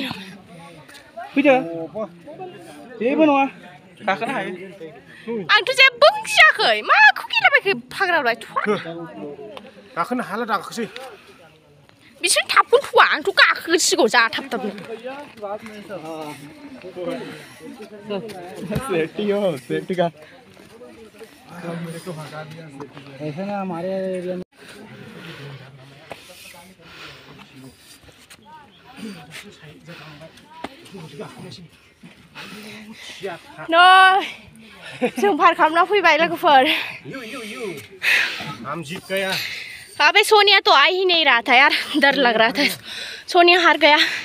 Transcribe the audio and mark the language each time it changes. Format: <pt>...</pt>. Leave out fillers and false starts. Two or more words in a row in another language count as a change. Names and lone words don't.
<brx>फैदो जेबो नङा गाखोनो हायो आंथ' जेबो गियाखै माखौ गिलाबायखो फाग्रालाय गाखोनो हाला दाखोसै बिसोर थाबखौनो थुवा आंथ' गाखोसिगौ जा थाबनो</brx> <hi>ऐसा ना हमारे एरिया में</hi> <brx>नै जों पार खालामना फैबाय लोगोफोर</brx> <hi>अबे सोनिया तो आ ही नहीं रहा था यार डर लग रहा था सोनिया हार गया</hi>